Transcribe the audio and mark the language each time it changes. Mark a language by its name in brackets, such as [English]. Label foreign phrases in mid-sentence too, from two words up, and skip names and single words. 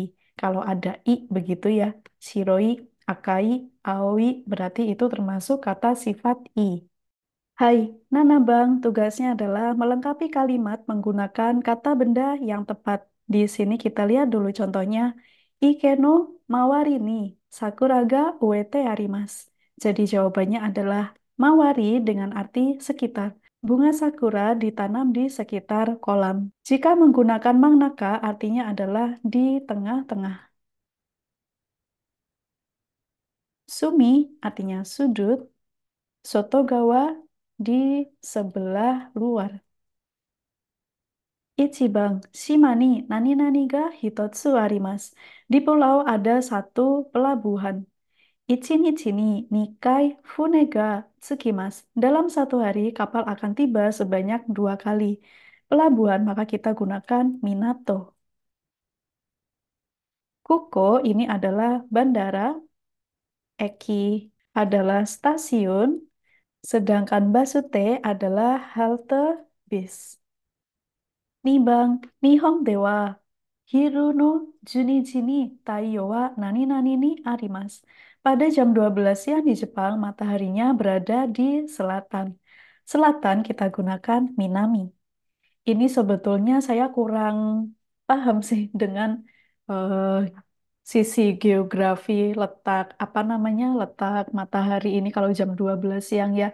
[Indonesian] Kalau ada i begitu ya, [Japanese] 白い、赤い、青い [Indonesian] berarti itu termasuk kata sifat i. [Japanese] はい、七番, [Indonesian] tugasnya adalah melengkapi kalimat menggunakan kata benda yang tepat. Di sini kita lihat dulu contohnya. [Japanese] 池の周りに桜が植えてあります. [Indonesian] Jadi jawabannya adalah mawari dengan arti sekitar. Bunga sakura ditanam di sekitar kolam. Jika menggunakan mangnaka artinya adalah di tengah-tengah. Sumi artinya sudut. Sotogawa di sebelah luar. [Japanese] 一番、島になになにが一つあります. [Indonesian] Di pulau ada satu pelabuhan. [Japanese] 一日に二回船が着きます. [Indonesian] Dalam satu hari, kapal akan tiba sebanyak 2 kali. Pelabuhan, maka kita gunakan minato. Kuko ini adalah bandara, eki adalah stasiun, sedangkan basute adalah halte bis. [Japanese] 二番、日本では昼の十二時に太陽はなになににあります. [Indonesian] Pada jam 12 siang di Jepang, mataharinya berada di selatan. Selatan kita gunakan Minami. Ini sebetulnya saya kurang paham sih dengan eh, sisi geografi letak apa namanya letak matahari ini kalau jam 12 siang ya.